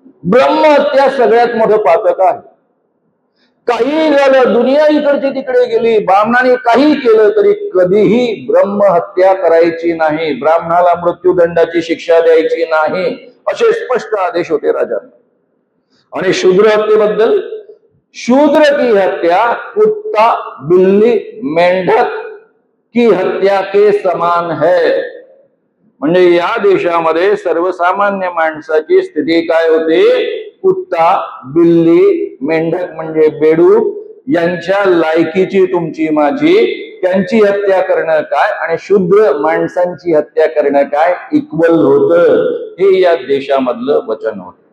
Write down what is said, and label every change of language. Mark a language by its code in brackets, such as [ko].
[mr] ब्रह्महत्या सगळ्यात मोठं पातक आहे. काही झालं, दुनिया इकडची तिकडे गेली, ब्राह्मणाने काही केलं तरी कधीही ब्रह्महत्या करायची नाही, ब्राह्मणाला मृत्यूदंडाची शिक्षा द्यायची नाही, असे स्पष्ट आदेश होते राजांना. आणि शूद्र हत्येबद्दल, [hi] शूद्र की हत्या कुत्ता बिल्ली मेंढक की हत्या के समान है. [mr] म्हणजे या देशामध्ये सर्वसामान्य माणसाची स्थिती काय होते? कुत्ता बिल्ली मेंढक म्हणजे बेडूक यांच्या लायकीची तुमची माझी, त्यांची हत्या करणं काय आणि शूद्र माणसांची हत्या करणं काय इक्वल होतं, हे या देशामधलं वचन होत.